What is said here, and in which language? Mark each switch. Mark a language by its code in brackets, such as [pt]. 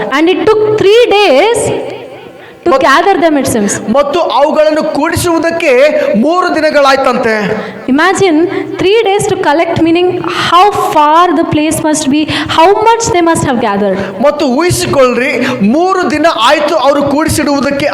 [en] And it took 3 days to gather them, it seems. [kn] ಮತ್ತು ಅವುಗಳನ್ನು ಕೂಡಿಸುವುದಕ್ಕೆ 3 ದಿನಗಳಾಯ್ತಂತೆ. [en] Imagine 3 days to collect, meaning how far the place must be, how much they must have gathered. [kn] ಮತ್ತು ಊಹಿಸಿಕೊಳ್ಳ್ರಿ, 3 ದಿನ ಆಯ್ತು ಅವರು ಕೂಡಿಸಿಡುವುದಕ್ಕೆ.